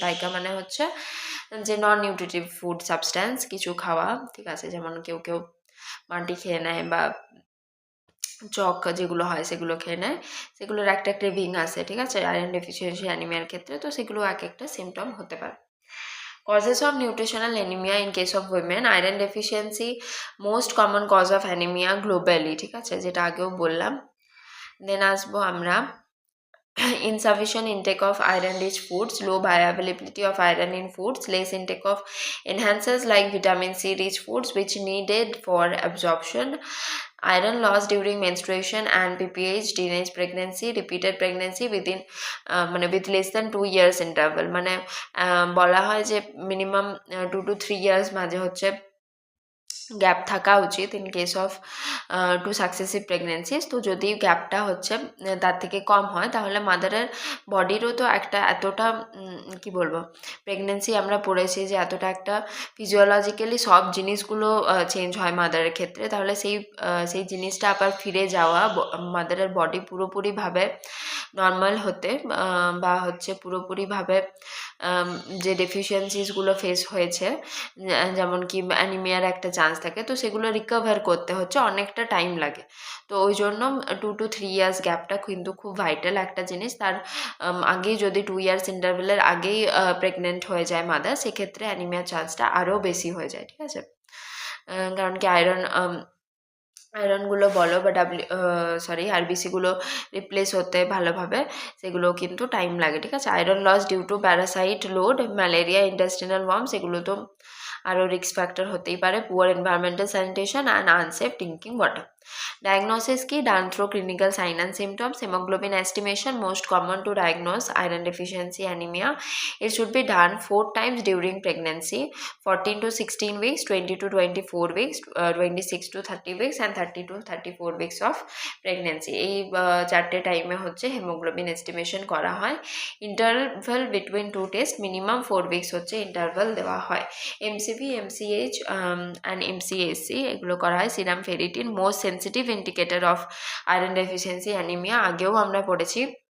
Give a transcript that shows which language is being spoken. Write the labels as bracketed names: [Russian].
[Bangla] পাইকা মানে হচ্ছে যে নন নিউট্রিটিভ ফুড সাবস্ট্যান্স কিছু খাওয়া, ঠিক আছে, যেমন কেউ কেউ মাটি খেয়ে নেয় বা চক যেগুলো হয় সেগুলো খেয়ে নেয়, সেগুলোর একটা ক্রেভিং আছে, ঠিক আছে, আয়রন ডেফিসিয়েন্সি অ্যানিমিয়ার ক্ষেত্রে, তো সেগুলো এক একটা সিমটম হতে পারে। [English] Causes of nutritional anemia in case of women, iron deficiency most common cause of anemia globally, [Bangla] ঠিক আছে, যেটা আগেও বললাম। [English] then [Bangla] আসবো আমরা [English] insufficient intake of iron rich foods, low bioavailability of iron in foods, less intake of enhancers like vitamin C rich foods which needed for absorption, iron loss during menstruation and PPH, teenage pregnancy, repeated pregnancy within মানে with less than 2 years interval, [Bangla] মানে বলা হয় যে minimum 2 to 3 years মাঝে হচ্ছে gap থাকা উচিত in case of 2 successive প্রেগনেন্সিস। তো যদি গ্যাপটা হচ্ছে তার থেকে কম হয় তাহলে মাদারের বডিরও তো একটা এতটা কি বলবো, প্রেগনেন্সি আমরা পড়েছি যে এতটা একটা ফিজিওলজিক্যালি সব জিনিসগুলো চেঞ্জ হয় মাদারের ক্ষেত্রে, তাহলে সেই জিনিসটা আবার ফিরে যাওয়া, মাদারের বডি পুরোপুরিভাবে নর্মাল হতে বা হচ্ছে পুরোপুরিভাবে যে ডেফিসিয়েন্সিসগুলো ফেস হয়েছে, যেমন কি অ্যানিমিয়ার একটা চান্স থাকে, তো সেগুলো রিকভার করতে হচ্ছে অনেকটা টাইম লাগে। তো ওই জন্য 2 to 3 ইয়ার্স গ্যাপটা কিন্তু খুব ভাইটাল একটা জিনিস। তার আগেই যদি 2 ইয়ার্স ইন্টারভেলের আগেই প্রেগনেন্ট হয়ে যায় মাদার, সেক্ষেত্রে অ্যানিমিয়ার চান্সটা আরও বেশি হয়ে যায়, ঠিক আছে। কারণ কি আয়রনগুলো বলো বা আরবিসিগুলো রিপ্লেস হতে ভালোভাবে সেগুলো কিন্তু টাইম লাগে, ঠিক আছে। [English] Iron loss due to parasite load, malaria, intestinal worms, এগুলো তো আরও রিস্ক ফ্যাক্টর হতেই পারে। Poor environmental sanitation and unsafe drinking water. Diagnosis key done through clinical sign and symptoms. Hemoglobin estimation most common to diagnose iron deficiency anemia. It should be done 4 times during pregnancy: 14 to 16 weeks, 20 to 24 weeks, 26 to 30 weeks and 30 to 34 weeks of pregnancy. [Bangla] এই 4টে টাইমে হচ্ছে haemoglobin estimation করা হয়। [English] interval between 2 test minimum 4 weeks [Bangla] হচ্ছে interval দেওয়া হয়। MCV, MCH and MCAC এগুলো করা হয়। [English] serum ferritin most sensitive indicator of iron deficiency anaemia, [Bangla] আগেও আমরা পড়েছি।